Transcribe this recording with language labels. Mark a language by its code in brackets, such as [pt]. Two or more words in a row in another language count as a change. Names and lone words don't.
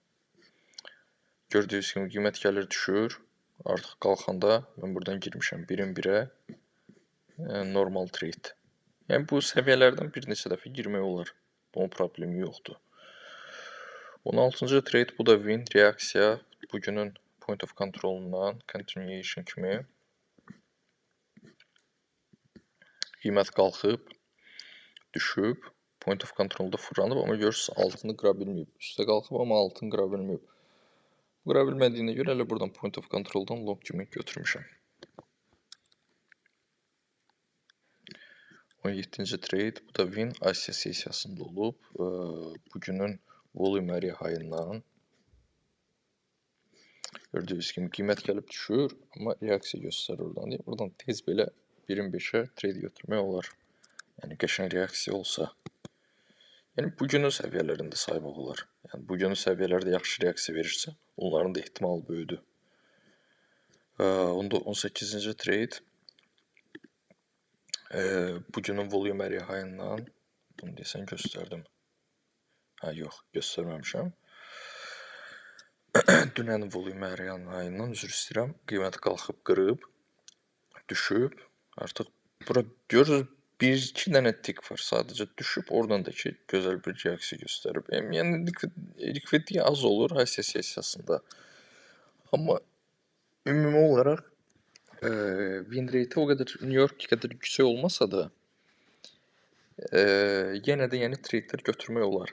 [az] Gördüyünüz kimi qiymət gəlir düşür. Artıq qalxanda mən buradan girmişəm 1-in 1-ə normal trade. Yəni bu səviyyələrdən bir neçə dəfə girmək olar. Bunun problemi yoxdur. 16-cı trade bu da win, reaksiya. Bugünün [en] point of controlundan [az] continuation kimi qiymət qalxıb, düşüb, [en] point of controlda [az] fırlanıb, amma görürsünüz altını qıra bilməyib. Üstə qalxıb, amma altını qıra bilməyib. Qıra bilmədiyinə görə elə buradan [en] point of controldan [az] long kimi götürmüşəm. 17-ci trade, bu da win Asiya sessiyasında olub. Bugünün [en] volume area high-ından [az] gördüyünüz kimi qiymət gəlib düşür, amma reaksiya göstərir oradan. Buradan tez belə 1-in 5-ə trade götürmək olar. Yəni qəşəng reaksiya olsa. Yəni bugünün səviyyələrində saymaq olar. Yəni bugünün səviyyələrdə yaxşı reaksiya verirsə, onların da ehtimalı böyüdür. 18-ci trade bugünün [en] volume area high-ından [az] bunu desən göstərdim. Yox, göstərməmişəm. Dünənin [en] volume area high-ından [az] üzr istəyirəm. Qiymət qalxıb, qırıb, düşüb. Artıq bura görürsünüz 1-2 dənə tik var. Sadəcə düşüb, oradan da ki gözəl bir reaksiya göstərib. Yəni likvidlik az olur Asiya sessiyasında. Amma ümumi olaraq [en] win rate [az] o qədər New York qədər yüksək olmasa da yenə də yəni tradelər götürmək olar.